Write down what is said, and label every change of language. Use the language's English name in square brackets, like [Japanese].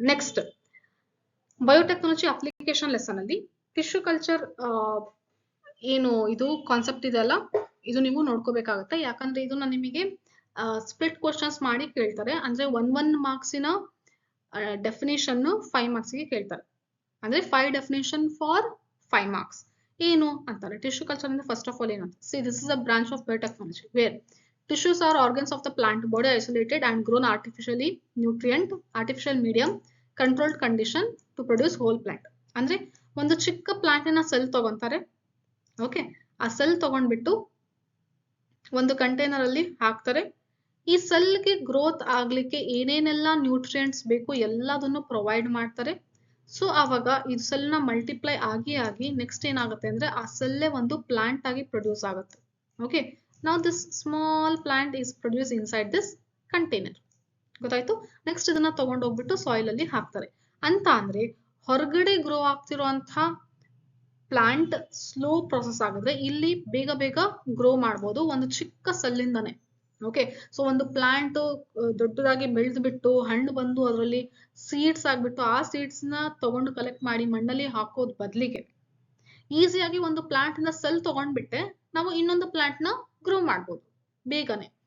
[Kannada] Next biotechnology application lesson ಅಲ್ಲಿ tissue culture ಏನು ಇದು ಕಾನ್ಸೆಪ್ಟ್ ಇದೆ ಅಲ್ಲ, ಇದು ನೀವು ನೋಡ್ಕೋಬೇಕಾಗತ್ತೆ. ಯಾಕಂದ್ರೆ ಇದು ನಿಮಗೆ ಸ್ಪ್ಲಿಟ್ ಕ್ವಶನ್ಸ್ ಮಾಡಿ ಕೇಳ್ತಾರೆ. ಅಂದ್ರೆ 1 marks ಡೆಫಿನೇಷನ್ 5 marks ಗೆ ಕೇಳ್ತಾರೆ. ಅಂದ್ರೆ 5 ಡೆಫಿನೇಷನ್ ಫಾರ್ 5 marks. ಏನು ಅಂತಾರೆ ಟಿಶ್ಯೂ ಕಲ್ಚರ್ ಅಂದ್ರೆ? [English] First of all ಏನಂತ, see this is a branch of biotechnology where tissues are organs of the plant body isolated and grown artificially, nutrient, artificial medium, controlled condition to produce whole plant. [Kannada] ಅಂದ್ರೆ ಒಂದು ಚಿಕ್ಕ ಪ್ಲಾಂಟಿನ cell ತಗೊಂತಾರೆ. Okay, ಆ cell ತಗೊಂಡ್ಬಿಟ್ಟು ಒಂದು container ಅಲ್ಲಿ ಹಾಕ್ತಾರೆ. ಈ ಸೆಲ್ಗೆ ಗ್ರೋತ್ ಆಗ್ಲಿಕ್ಕೆ ಏನೇನೆಲ್ಲ ನ್ಯೂಟ್ರಿಯೆಂಟ್ಸ್ ಬೇಕು ಎಲ್ಲದನ್ನು ಪ್ರೊವೈಡ್ ಮಾಡ್ತಾರೆ. ಸೊ ಆವಾಗ ಈ ಸೆಲ್ ನ ಮಲ್ಟಿಪ್ಲೈ ಆಗಿ ನೆಕ್ಸ್ಟ್ ಏನಾಗುತ್ತೆ ಅಂದ್ರೆ ಆ ಸೆಲ್ಲೇ ಒಂದು ಪ್ಲಾಂಟ್ ಆಗಿ ಪ್ರೊಡ್ಯೂಸ್ ಆಗುತ್ತೆ. [English] Okay, now this small plant is produced inside this container. [Kannada] ಗೊತ್ತಾಯ್ತು? ನೆಕ್ಸ್ಟ್ ಇದನ್ನ ತಗೊಂಡು ಹೋಗ್ಬಿಟ್ಟು ಸಾಯಿಲ್ ಅಲ್ಲಿ ಹಾಕ್ತಾರೆ. ಅಂತ ಅಂದ್ರೆ ಹೊರಗಡೆ ಗ್ರೋ ಆಗ್ತಿರುವಂತ ಪ್ಲಾಂಟ್ ಸ್ಲೋ ಪ್ರೊಸೆಸ್ ಆಗಿದ್ರೆ ಇಲ್ಲಿ ಬೇಗ ಬೇಗ ಗ್ರೋ ಮಾಡ್ಬೋದು ಒಂದು ಚಿಕ್ಕ ಸೆಲ್ಲಿಂದಾನೆ. ಓಕೆ, ಸೊ ಒಂದು ಪ್ಲಾಂಟ್ ದೊಡ್ಡದಾಗಿ ಬೆಳೆದು ಬಿಟ್ಟು ಹಣ್ಣು ಬಂದು ಅದರಲ್ಲಿ ಸೀಡ್ಸ್ ಆಗ್ಬಿಟ್ಟು ಆ ಸೀಡ್ಸ್ ನ ತಗೊಂಡು ಕಲೆಕ್ಟ್ ಮಾಡಿ ಮಣ್ಣಲ್ಲಿ ಹಾಕೋದ್ ಬದ್ಲಿಗೆ ಈಸಿಯಾಗಿ ಒಂದು ಪ್ಲಾಂಟ್ ನ ಸೆಲ್ ತಗೊಂಡ್ಬಿಟ್ಟೆ ನಾವು ಇನ್ನೊಂದು ಪ್ಲಾಂಟ್ ನ ಗ್ರೋ ಮಾಡ್ಬೋದು ಬೇಗನೆ.